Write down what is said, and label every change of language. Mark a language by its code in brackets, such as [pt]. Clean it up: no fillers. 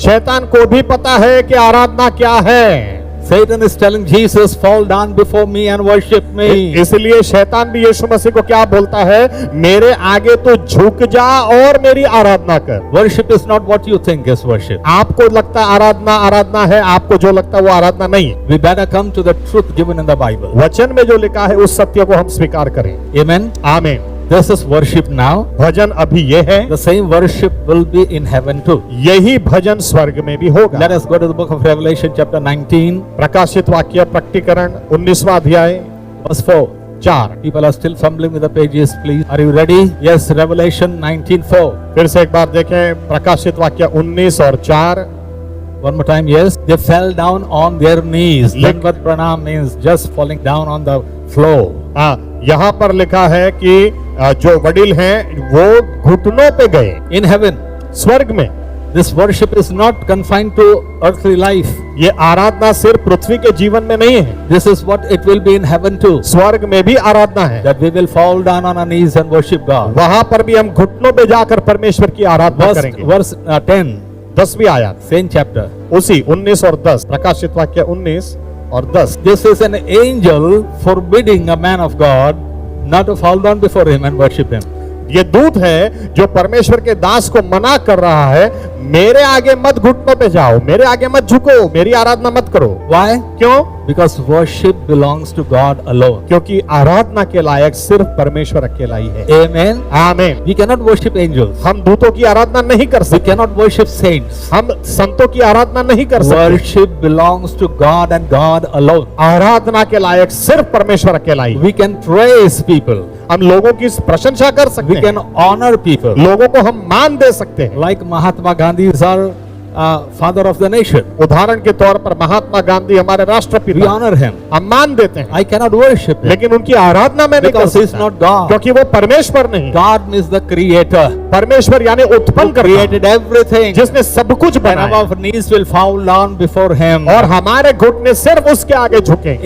[hi] शैतान को भी पता है कि आराधना क्या है। [en] Satan is telling Jesus, fall down before me and worship me. [hi] इसलिए शैतान भी यीशु मसीह को क्या बोलता है? मेरे आगे तो झुक जा और मेरी आराधना कर। [en] Worship is not what you think is worship. [hi] आपको लगता है आराधना आराधना है, आपको जो लगता है वो आराधना नहीं है। [en] We better come to the truth given in the Bible. [hi] वचन में जो लिखा है उस सत्य को हम स्वीकार करें। [en] Amen. [hi] आमीन। [en] This is worship now. [hi] भजन अभी ये है, [en] The same worship will be in heaven too. [hi] यही भजन स्वर्ग में भी होगा। [en] Let us go to the book of Revelation chapter 19 [hi] प्रकाशित वाक्य प्रकटीकरण 19वां अध्याय [en] verse 4. [hi] 4। [en] People are still fumbling with the pages, please. Are you ready? Yes, Revelation 19:4. [hi] फिर से एक बार देखें प्रकाशित वाक्य 19 और 4। [en] One more time, yes. They fell down on their knees. Dandavat pranam means just falling down on the floor. [hi] हाँ, यहाँ पर लिखा है कि जो वडील हैं वो घुटनों पे गए [en] In heaven, [hi] स्वर्ग में। [en] this worship is not confined to earthly life. [hi] ये आराधना सिर्फ पृथ्वी के जीवन में नहीं है, [en] This is what it will be in heaven too. [hi] स्वर्ग में भी आराधना है। [en] That we will fall down on our knees and worship God. [hi] वहां पर भी हम घुटनों पे जाकर परमेश्वर की आराधना करेंगे। [en] Verse 10, [hi] 10वीं आयत, [en] same chapter. [hi] उसी 19 और 10, प्रकाशित वाक्य 19 और 10। [en] This is an angel forbidding a man of God not to fall down before him and worship him. [hi] ये दूत है जो परमेश्वर के दास को मना कर रहा है, मेरे आगे मत घुटनों पे जाओ, मेरे आगे मत झुको, मेरी आराधना मत करो। [en] Why? [hi] क्यों? [en] Because worship belongs to God alone. [hi] क्योंकि आराधना के लायक सिर्फ परमेश्वर अकेला ही है। [en] Amen. [hi] आमीन। [en] We cannot worship angels. [hi] हम दूतों की आराधना नहीं कर [en] We [hi] सकते, [en] cannot worship saints. [hi] हम संतों की आराधना नहीं कर सकते। [en] Worship belongs to God and God alone. [hi] आराधना के लायक सिर्फ परमेश्वर अकेला ही। [en] We can praise people. [hi] हम लोगों की प्रशंसा कर सकते [en] We can [hi] हैं, [en] honor people. [hi] लोगों को हम मान दे सकते हैं। [en] Like Mahatma Gandhi is our father of the nation. [hi] उदाहरण के तौर पर महात्मा गांधी हमारे [en] We [hi] राष्ट्रपिता, [en] honor him. [hi] हम मान देते हैं, [en] I cannot worship him [hi] लेकिन उनकी आराधना में नहीं कर [en] because he is [hi] सकता, [en] not God. [hi] क्योंकि वो परमेश्वर नहीं। [en] God is the creator [hi] परमेश्वर यानी उत्पन्न [en] who [hi] करता, [en] created everything. [hi] जिसने सब कुछ [en] And [hi] बनाया, [en] our knees will fall down before him. [hi] और हमारे घुटने सिर्फ उसके आगे झुके।